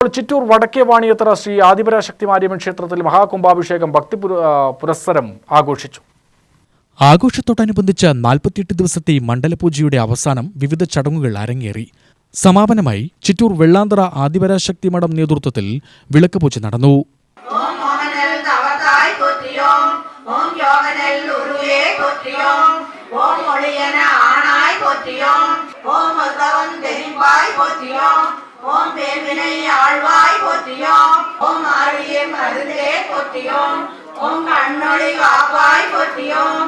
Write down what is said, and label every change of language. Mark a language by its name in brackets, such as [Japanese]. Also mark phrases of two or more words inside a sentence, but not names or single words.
[Malayalam] ചിറ്റൂർ വടക്കേ വാണിയത്തറ ശ്രീ ആദിപരാശക്തി മാരിയമ്മൻ ക്ഷേത്രത്തിൽ മഹാകുംഭാഭിഷേകം ഭക്തി പുരസ്സരം ആഘോഷിച്ചു. ആഘോഷത്തോടനുബന്ധിച്ച് 48 ദിവസത്തെ മണ്ഡലപൂജയുടെ അവസാനം വിവിധ ചടങ്ങുകൾ അരങ്ങേറി. സമാപനമായി ചിറ്റൂർ വെള്ളാന്തറ ആദിപരാശക്തി മഠം നേതൃത്വത്തിൽ വിളക്കുപൂജ നടന്നു. [Tamil] ஓம் பேர்வினை ஆழ்வாய் போற்றியோம். ஓம் ஆழியே மருந்தே போற்றியோம். ஓம் கண்ணொளி காப்பாய் போற்றியோம்.